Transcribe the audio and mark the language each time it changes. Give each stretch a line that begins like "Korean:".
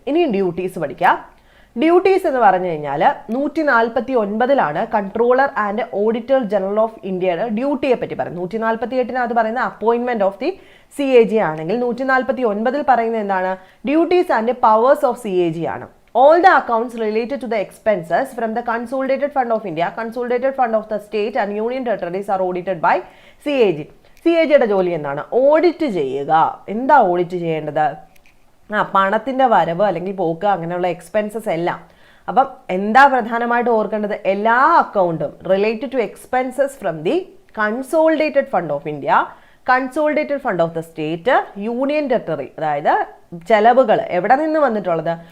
Malayalam: ഇനി ഡ്യൂട്ടീസ് പഠിക്കാം. ഡ്യൂട്ടീസ് എന്ന് പറഞ്ഞു കഴിഞ്ഞാൽ 149 controller and auditor general of ഇന്ത്യയുടെ ഡ്യൂട്ടിയെ പറ്റി പറയുന്നത്. 148 പറയുന്ന
English: appointment of the CAG
Malayalam: ആണെങ്കിൽ 149 പറയുന്നത് എന്താണ്?
English: Duties and powers of CAG ആണ്. All the accounts related to the expenses from the Consolidated Fund of India, Consolidated Fund of the State and Union Territories are audited by CAG.
Malayalam: CAGയുടെ ജോലി എന്താണ്? Audit ചെയ്യുക. എന്താ audit ചെയ്യേണ്ടത്? പണത്തിന്റെ വരവ് അല്ലെങ്കിൽ പോക്ക് അങ്ങനെയുള്ള എക്സ്പെൻസസ് എല്ലാം. അപ്പം എന്താ പ്രധാനമായിട്ട് ഓർക്കേണ്ടത്?
English: എല്ലാ അക്കൗണ്ടും related to expenses from the consolidated fund of India, consolidated fund of the state, union territory,
Malayalam: അതായത് ചെലവുകൾ എവിടെ നിന്ന് വന്നിട്ടുള്ളത്?